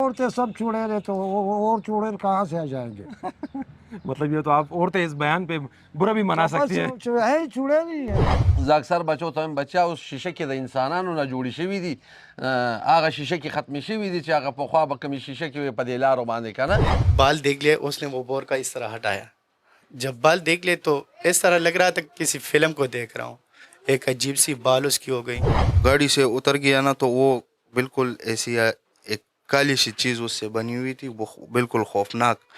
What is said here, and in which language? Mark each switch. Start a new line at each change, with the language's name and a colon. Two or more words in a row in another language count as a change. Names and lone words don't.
Urdu: عورتیں سب چڑیل ہے تو اور چڑیل کہاں سے آ جائیں گے؟ مطلب یہ تو آپ عورتیں اس بیان پہ برا بھی منا سکتی ہیں. ہے چڑیل ہی ہے.
Pashto: زه اکثر بچو ته بچیا اوس شیشه کې د انسانانو نه جوړې شوي دي، هغه شیشه کې ختمې شوي دي چې هغه پخوا به کومې شیشه کې وې په دې لارو باندې که نه.
Urdu: بال دیکھ لیا اس نے وہ بور کا اس طرح ہٹایا. جب بال دیکھ لے تو اس طرح لگ رہا تھا کسی فلم کو دیکھ رہا ہوں. ایک عجیب سی بال اس کی ہو گئی. گاڑی سے اتر گیا نا تو وہ بالکل ایسی ایک کالی سی چیز اس سے بنی ہوئی تھی، وہ بالکل خوفناک.